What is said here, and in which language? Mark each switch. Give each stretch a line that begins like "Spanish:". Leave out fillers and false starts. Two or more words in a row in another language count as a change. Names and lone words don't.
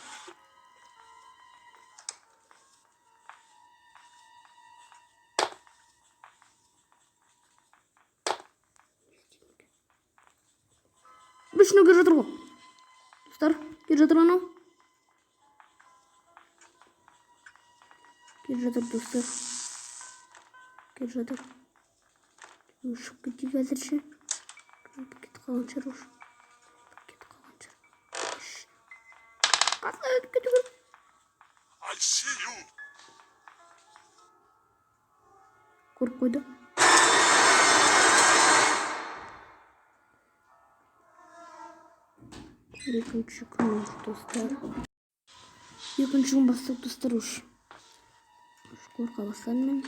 Kazakh: Бішіні келе жатыр ғой. Достар, келе жатыр анау. Келе жатыр достар. Келе жатыр. Ұшып кетейік әзірше. Кетіп қалған шығар ұшып.
English: I see you.
Kazakh: Көріп қойды. Екінші күн достар. Екінші күн бастап достар ұш қорқа бастадым мен.